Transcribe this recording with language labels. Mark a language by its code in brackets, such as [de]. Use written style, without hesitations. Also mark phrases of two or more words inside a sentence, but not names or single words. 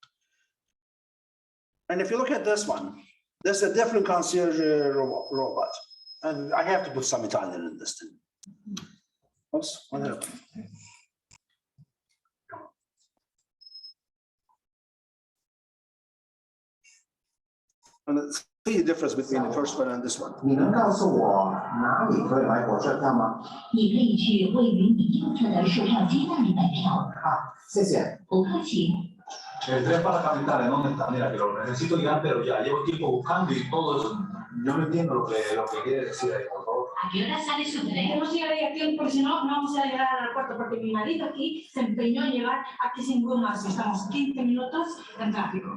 [en] And if you look at this one, there's a different concierge robot, and I have to put some Italian in this thing. Oops, what happened? And see the difference between the first one and this one. [zh] 你能告诉我哪里可以买火车票吗？你可以去位于你右侧的售票机那里买票。谢谢。不客气。 [es] El tren para la capital, ¿en dónde está? Mira, que lo necesito ya, pero ya llevo tiempo buscando y todo eso. Yo no entiendo lo que quiere decir ahí, por favor. ¿A qué hora sale su tren? Queremos llegar ahí a tiempo, porque si no, no vamos a llegar al aeropuerto, porque mi marido aquí se empeñó en llegar aquí sin gomas y estamos 15 minutos en tráfico.